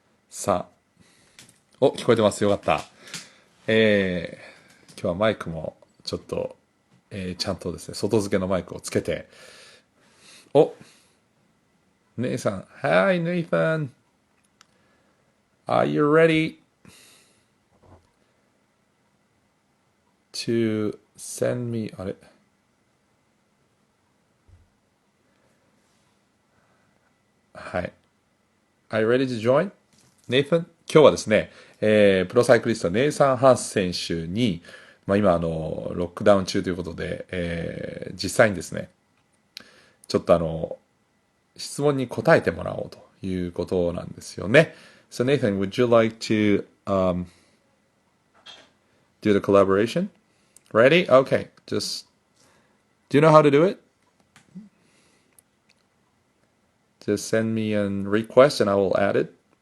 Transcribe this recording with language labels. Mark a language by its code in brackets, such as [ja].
[ja] さあ、お、聞こえてます。よかった。今日はマイクもちょっと、ちゃんとですね、外付けのマイクをつけて、お、ネイさん。 [en] Hi, Nathan. Are you ready to send me, [ja] あれはい。 [en] Are you ready to join? Nathan? 今日はですね、プロサイクリストネイサン・ハース選手に、今ロックダウン中ということで、実際にですね、ちょっと質問に答えてもらおうということなんですよね。 So Nathan, would you like to do the collaboration? Ready? Okay. Just, do you know how to do it? Just send me a request and I will add it.